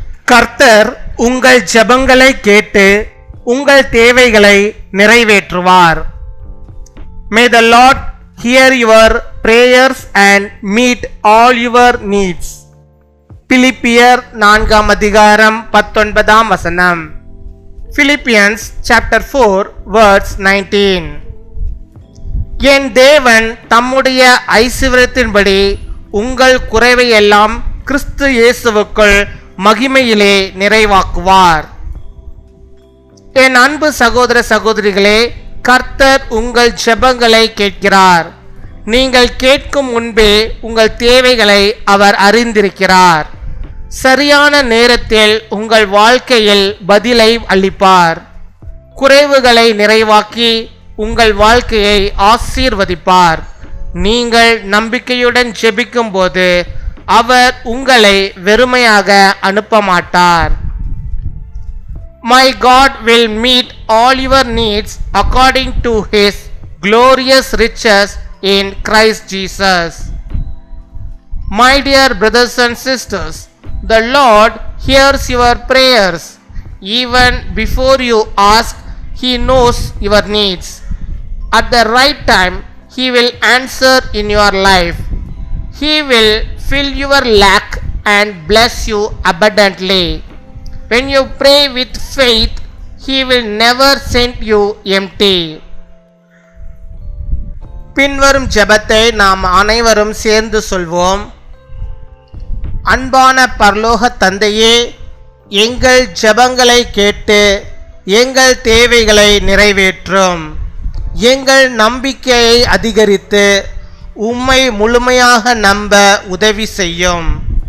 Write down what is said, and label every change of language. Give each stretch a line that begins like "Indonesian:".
Tamil: கர்த்தர் உங்கள் ஜெபங்களை கேட்டு உங்கள் தேவைகளை நிறைவேற்றுவார்.
English: May the Lord hear your prayers and meet all your needs.
Tamil: பிலிப்பியர் 4:19.
English: Philippians chapter 4 verse 19.
Tamil: என் தேவன் தம்முடைய ஐசுவரியத்தின்படி உங்கள் குறைவையெல்லாம் கிறிஸ்து இயேசுவுக்குள் மகிமையிலே நிறைவாக்குவார். என் அன்பு சகோதர சகோதரிகளே, கர்த்தர் உங்கள் ஜெபங்களை கேட்கிறார். நீங்கள் கேட்கும் முன்பே உங்கள் தேவைகளை அவர் அறிந்திருக்கிறார். சரியான நேரத்தில் உங்கள் வாழ்க்கையில் பதிலை அளிப்பார். குறைவுகளை நிறைவாக்கி உங்கள் வாழ்க்கையை ஆசீர்வதிப்பார். நீங்கள் நம்பிக்கையுடன் ஜெபிக்கும் போது அவர் உங்களை வெறுமையாக அனுப்ப மாட்டார்.
English: My God will meet all your needs according to his glorious riches in Christ Jesus. My dear brothers and sisters, the Lord hears your prayers. Even before you ask, he knows your needs. At the right time, he will answer in your life. He will fill your lack and bless you abundantly. When you pray with faith, he will never send you empty.
Tamil: பின்வரும் ஜெபத்தை நாம் அனைவரும் சேர்ந்து சொல்வோம். அன்பான பரலோக தந்தையே, எங்கள் ஜெபங்களை கேட்டு எங்கள் தேவைகளை நிறைவேற்றும். எங்கள் நம்பிக்கையை அதிகரித்து உம்மை முழுமையாக நம்ப உதவி செய்யும்.